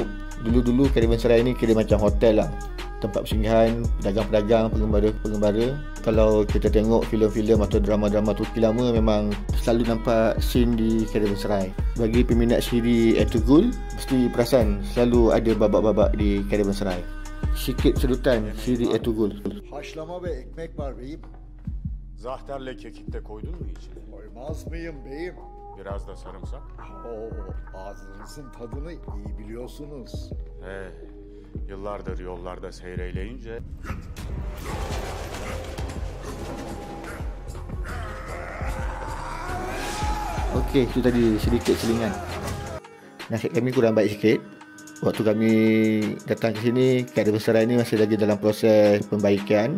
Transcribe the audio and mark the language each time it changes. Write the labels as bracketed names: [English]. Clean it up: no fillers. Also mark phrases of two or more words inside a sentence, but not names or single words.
[Malay] Dulu-dulu Karavanserai ini kira macam hotel lah, tempat persinggahan pedagang-pedagang, pengembara. Kalau kita tengok filem-filem atau drama-drama Turki lama, memang selalu nampak scene di Karavanserai. Bagi peminat siri Ertugrul, mesti perasan selalu ada babak-babak di Karavanserai. Sikit sedutan siri Ertugrul. [Turkish] Haşlama ve ekmek var beyim. Zahterle kekik de koydun mu içine? Koymaz mıyım beyim? Biraz da sarımsak. Oo, ağzınızın tadını iyi biliyorsunuz. Yıllardır yollarda seyreyleyince... [Malay] Okey, itu tadi sedikit selingan. Nasib kami kurang baik sikit. Waktu kami datang ke sini, Karavanserai ini masih lagi dalam proses pembaikan.